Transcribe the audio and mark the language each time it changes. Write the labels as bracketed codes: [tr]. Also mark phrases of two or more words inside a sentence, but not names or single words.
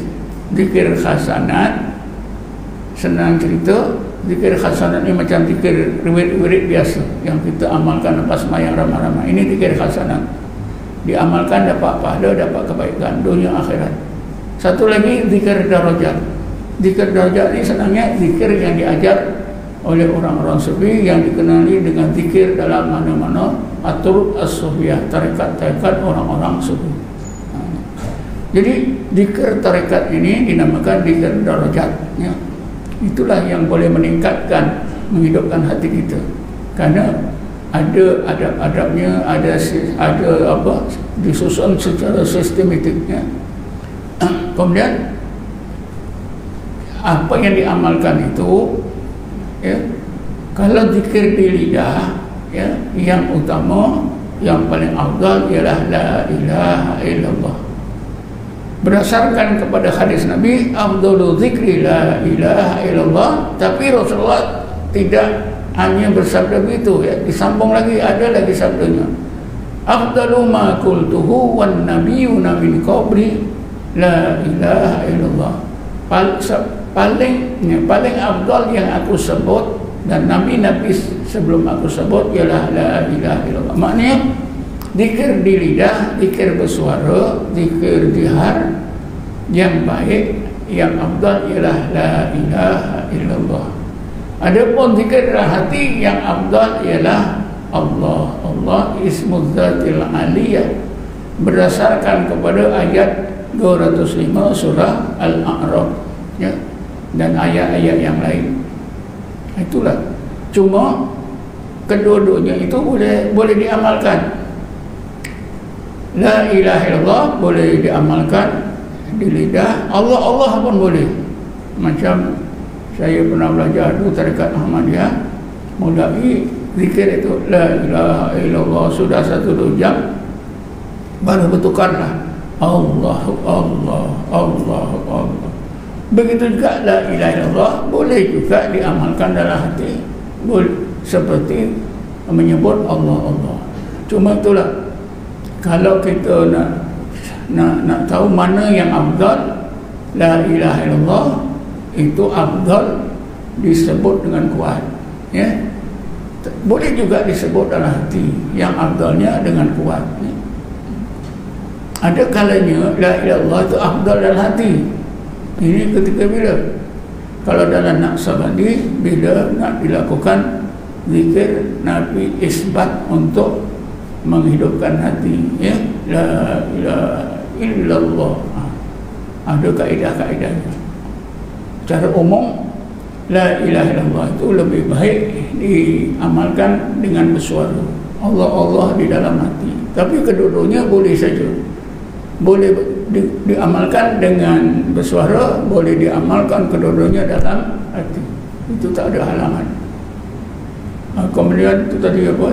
[ms] Zikir khasanat, senang cerita. Zikir khasanat ni macam zikir wirid biasa yang kita amalkan lepas sembahyang ramai-ramai. Ini zikir khasanat, diamalkan dapat pahala, dapat kebaikan dunia akhirat. Satu lagi zikir darajat. Zikir darajat ni senangnya zikir yang diajar oleh orang-orang sufi, yang dikenali dengan zikir dalam mana-mana atur as-sufiyah, tarekat-tarekat orang-orang sufi. Jadi zikir tarekat ini dinamakan zikir darajat ya. Itulah yang boleh meningkatkan, menghidupkan hati kita, karena ada adab-adabnya, ada apa, disusun secara sistematiknya. Kemudian apa yang diamalkan itu ya, kalau zikir di lidah ya, yang utama, yang paling afdal ialah [ar] لا إله إلا الله. [ms] Berdasarkan kepada hadis Nabi, [ar] أفضل الذكر لا إله إلا الله. [ms] Tapi Rasulullah tidak hanya bersabda begitu ya, disambung lagi, ada lagi sabdanya, [ar] أفضل ما قلته والنبيون من قبلي لا إله إلا الله. [ms] Paling afdal yang aku sebut dan nabi-nabi sebelum aku sebut ialah [ar] لا إله إلا الله. [ms] Maknanya zikir di lidah, zikir bersuara, zikir jihar yang baik, yang afdal ialah [ar] لا إله إلا الله. [ms] Adapun zikir dalam hati yang afdal ialah Allah. [ar] الله اسم الذات العلية, [ms] berdasarkan kepada ayat 205 surah Al-A'raf ya, dan ayat-ayat yang lain. Itulah. Cuma kedua-duanya itu boleh diamalkan. [ar] لا إله إلا الله [ms] boleh diamalkan di lidah, Allah pun boleh. Macam saya pernah belajar dulu tarekat Ahmadiyah, mulai zikir itu [ar] لا إله إلا الله [ms] sudah 1-2 jam, baru bertukarlah Allah. Begitu juga [ar] لا إله إلا الله [ms] boleh juga diamalkan dalam hati, seperti menyebut Allah. Cuma itulah, kalau kita nak tahu mana yang afdal, [ar] لا إله إلا الله [ms] itu afdal disebut dengan kuat ya. Boleh juga disebut dalam hati, yang afdalnya dengan kuat ya. Ada kalanya [ar] لا إله إلا الله [ms] itu afdal dalam hati. Ini ketika bila? Kalau dalam Naqsabandi, bila nak dilakukan zikir, Nabi isbat untuk menghidupkan hati ya, [ar] لا إله إلا الله. [ms] Ada kaedah-kaedahnya. Secara umum [ar] لا إله إلا الله [ms] itu lebih baik diamalkan dengan bersuara. Allah di dalam hati. Tapi kedua-duanya boleh saja. Boleh diamalkan dengan bersuara, boleh diamalkan kedua-duanya dalam hati. Itu tak ada halangan. Kemudian itu tadi apa?